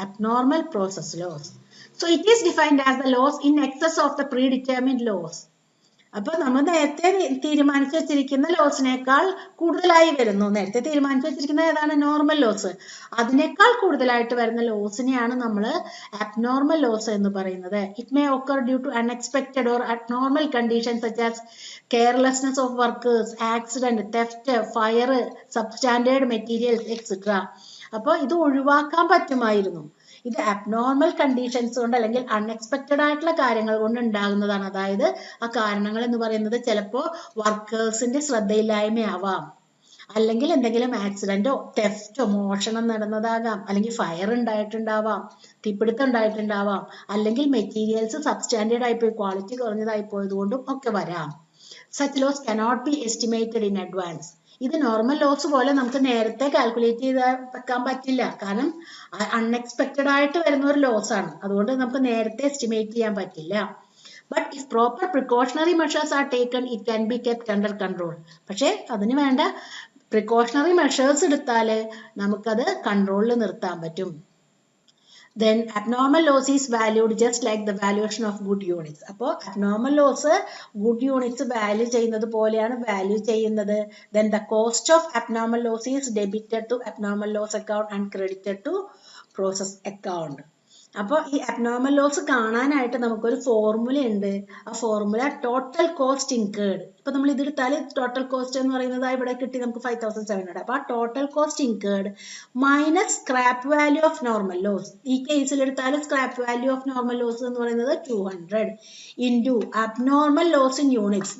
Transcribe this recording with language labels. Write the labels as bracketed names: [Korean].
[English] Abnormal process loss. So it is defined as the loss in excess of the predetermined loss. [Malayalam] അപ്പൊ നമ്മൾ നേരത്തെ തീരുമാനിച്ചു വെച്ചിരിക്കുന്ന ലോസിനേക്കാൾ കൂടുതലായി വരുന്നു. നേരത്തെ തീരുമാനിച്ചു വെച്ചിരിക്കുന്ന ഏതാണ്? Normal loss. അതിനേക്കാൾ കൂടുതലായിട്ട് വരുന്ന ലോസിനെയാണ് നമ്മൾ അബ്നോർമൽ ലോസ് എന്ന് പറയുന്നത്. [English] It may occur due to unexpected or abnormal conditions such as carelessness of workers, accident, theft, fire, substandard materials, etc. [Malayalam] അപ്പോൾ ഇത് ഒഴിവാക്കാൻ പറ്റുമായിരുന്നു. ഇത് അബ്നോർമൽ കണ്ടീഷൻസ് കൊണ്ട് അല്ലെങ്കിൽ അൺഎക്സ്പെക്റ്റഡ് ആയിട്ടുള്ള കാര്യങ്ങൾ കൊണ്ട് ഉണ്ടാകുന്നതാണ്. അതായത് ആ കാരണങ്ങൾ എന്ന് പറയുന്നത് ചിലപ്പോൾ വർക്കേഴ്സിന്റെ ശ്രദ്ധയില്ലായ്മയാവാം, അല്ലെങ്കിൽ എന്തെങ്കിലും ആക്സിഡന്റോ തെഫ്റ്റോ മോഷണം നടന്നതാകാം, അല്ലെങ്കിൽ ഫയർ ഉണ്ടായിട്ടുണ്ടാവാം, തീപിടുത്തം ഉണ്ടായിട്ടുണ്ടാവാം, അല്ലെങ്കിൽ മെറ്റീരിയൽസ് സബ്സ്റ്റാൻഡേർഡ് ആയിപ്പോയി ക്വാളിറ്റി കുറഞ്ഞതായി പോയത് കൊണ്ടും ഒക്കെ വരാം. [English] Such loss cannot be estimated in advance. [Malayalam] ഇത് നോർമൽ ലോസ് പോലെ നമുക്ക് നേരത്തെ കാൽക്കുലേറ്റ് ചെയ്ത് വെക്കാൻ പറ്റില്ല. കാരണം അൺഎക്സ്പെക്റ്റഡ് ആയിട്ട് വരുന്ന ഒരു ലോസ് ആണ്. അതുകൊണ്ട് നമുക്ക് നേരത്തെ എസ്റ്റിമേറ്റ് ചെയ്യാൻ പറ്റില്ല. [English] But if proper precautionary measures are taken it can be kept under control. [Malayalam] പക്ഷെ അതിന് വേണ്ട പ്രിക്കോഷണറി മെഷേഴ്സ് എടുത്താൽ നമുക്കത് കൺട്രോളിൽ നിർത്താൻ പറ്റും. [English] Then abnormal loss is valued just like the valuation of good units. [Malayalam] അപ്പോൾ abnormal loss good units value ചെയ്യുന്നത് പോലെയാണ് വാല്യൂ ചെയ്യുന്നത്. [English] Then the cost of abnormal loss is debited to abnormal loss account and credited to process account. [Malayalam] അപ്പോൾ ഈ abnormal loss കാണാനായിട്ട് നമുക്കൊരു formula ഉണ്ട്. ആ ഫോർമുല ടോട്ടൽ കോസ്റ്റ് ഇൻകേർഡ്. ഇപ്പൊ നമ്മൾ ഇതെടുത്താൽ ടോട്ടൽ കോസ്റ്റ് എന്ന് പറയുന്നത് ഇവിടെ കിട്ടി നമുക്ക് 5700. [English] അപ്പൊ ആ total cost incurred minus scrap value of normal loss. [Malayalam] ഈ കേസിൽ എടുത്താൽ [English] scrap value of normal loss [Malayalam] എന്ന് പറയുന്നത് [English] 200 into abnormal loss in units.